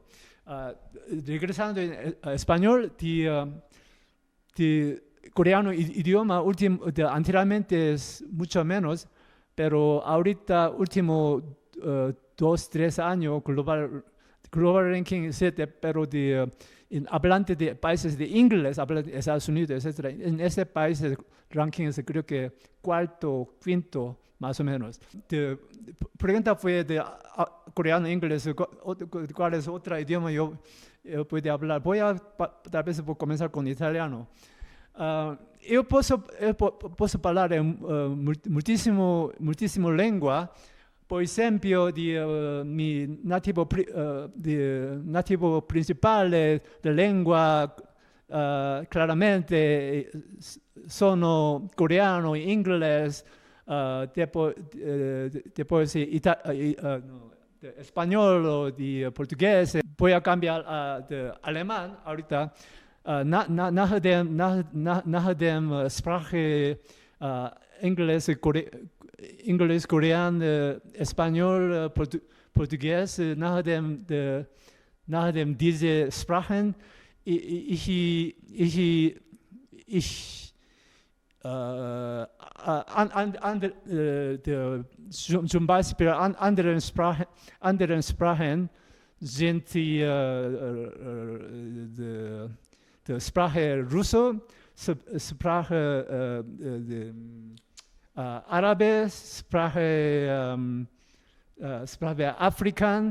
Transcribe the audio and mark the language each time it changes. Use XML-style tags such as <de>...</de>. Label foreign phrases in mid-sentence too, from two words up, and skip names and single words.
<es>Regresando en español, coreano idioma anteriormente es mucho menos, pero ahorita último 2, 3 años</es> <en>global ranking</en> <es>7, pero en hablante de países de inglés, hablante de Estados Unidos, etc. En ese país el ranking es creo que 4º, 5º más o menos. La pregunta fue de coreano, inglés, ¿cuál es otro idioma yo puedo hablar? Tal vez comenzar con italiano.</es> <it>Io posso parlare moltissimo lingua,</it> <es>por ejemplo, nativo principale de lengua claramente sono coreano, inglés, después español o de portugués. Voy a cambiar de alemán ahorita.</es> <de>Nach dem Sprache Englisch, Korean, Español, Portugies, nach dem diese Sprachen, zum Beispiel anderen Sprachen sind die Sprache Russo, Sprache Arabe, Sprache Afrikan.</de>